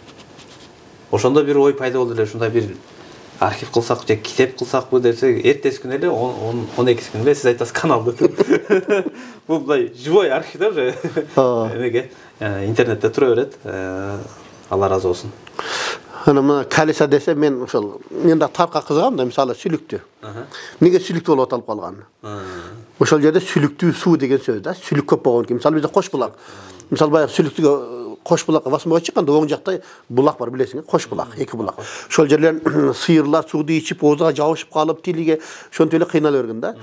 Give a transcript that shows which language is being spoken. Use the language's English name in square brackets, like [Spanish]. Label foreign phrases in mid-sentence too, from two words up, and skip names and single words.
[Kyrgyz] Ошондо бир ой пайда болду эле, ушундай бир архив кылсак же китеп кылсакпы десе, эртеси күнү эле 12 күнү эле сиз айтасыз каналды. Бул мындай живой архив да уже. Эмеге интернетте тура берет. Алла разы болсун. Ana mına kalisa dese men ошол мен да тарка кызгам да, мисалы сүлүктү. Неге сүлүктү болуп аталып калган? Ошол жерде сүлүктүү суу деген сөз да, сүлүк көп болгон экен. Мисалы бизде Кош булак. Мисалы баягы сүлүктүгө Кош булакка басмага чыкканда оң жакта булак бар, билесиңер, Кош булак, эки булак. Ошол жерлерден сыйырлар сууду ичип, оозуга жабышып калып, тилиге ошонтип эле кыйналып берген да.